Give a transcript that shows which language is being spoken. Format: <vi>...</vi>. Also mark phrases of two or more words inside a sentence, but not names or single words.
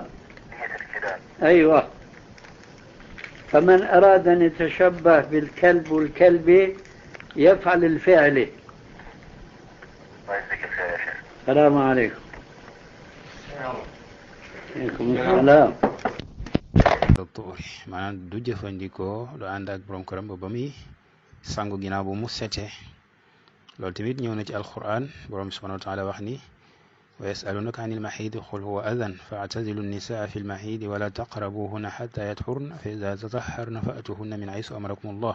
<ar>نية الكلام. أيوة. فمن أراد أن يتشبه بالكلب والكلبة يفعل الفعل. الله يجزيك الخير يا شيخ. السلام عليكم. عليكم السلام.</ar> <wo>maanaam du jëfandikoo lu ànd ak borom këram ba muy sangu ginnaaw bu mu sete loolu tamit ñëw na ci alquran borom</wo> <ar>سبحانه وتعالى</ar> <wo>wax ni</wo> <ar>ويسألونك عن المحيض قل هو أذى فاعتزلوا النساء في المحيض ولا تقربوهن حتى يطهرن فإذا تطهرن فأتوهن من حيث أمركم الله.</ar>